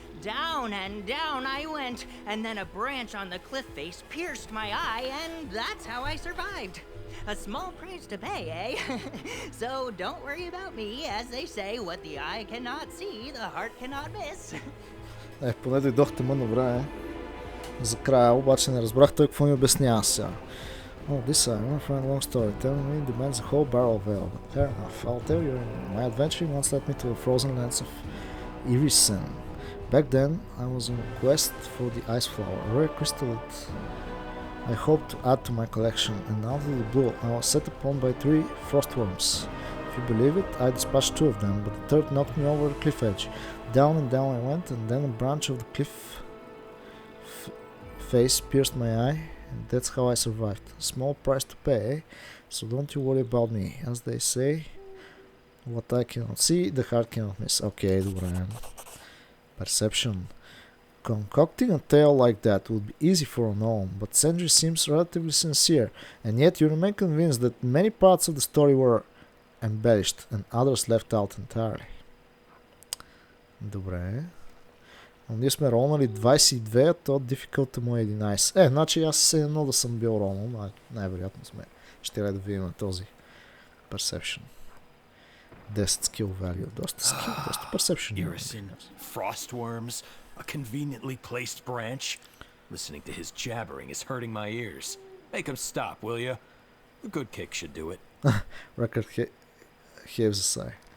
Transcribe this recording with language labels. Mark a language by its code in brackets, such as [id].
[en] Down and down I went, and then a branch on the cliff face pierced my eye, and that's how I survived. A small price to pay, eh? So don't worry about me, as they say, what the eye cannot see, the heart cannot miss. [bg] Поне дойдохте мъдно време. За края, обаче не разбрах той какво ми обяснява сега. [en] Oh, this eye, my friend, long story. Telling me demands a whole barrel of ale. But fair enough. I'll tell you, my adventuring once led me to the frozen lands of Irisen. Back then, I was on a quest for the ice flower, a rare crystal that I hoped to add to my collection, and out of the blue, I was set upon by 3 frostworms. If you believe it, I dispatched 2 of them, but the third knocked me over the cliff edge. Down and down I went, and then a branch of the cliff face pierced my eye, and that's how I survived. A small price to pay, so don't you worry about me. As they say, what I cannot see, the heart cannot miss. [bg] Okay, добре. Perception. [en] Concocting a tale like that would be easy for a gnome, but Sandri seems relatively sincere, and yet you remain convinced that many parts of the story were embellished and others left out entirely. [bg] Добре. Но ние сме ролнали 22, а то difficult му е 11. Значи аз се едно да съм бил ролнал, най-вероятно сме. Ще трябва да видим този Perception. 10 skill value, доста skill, доста Perception. [en] Irisen, frostworms, a conveniently placed branch. Listening to his jabbering is hurting my ears. Make him stop, will you? A good kick should do it. Record heaves a sigh.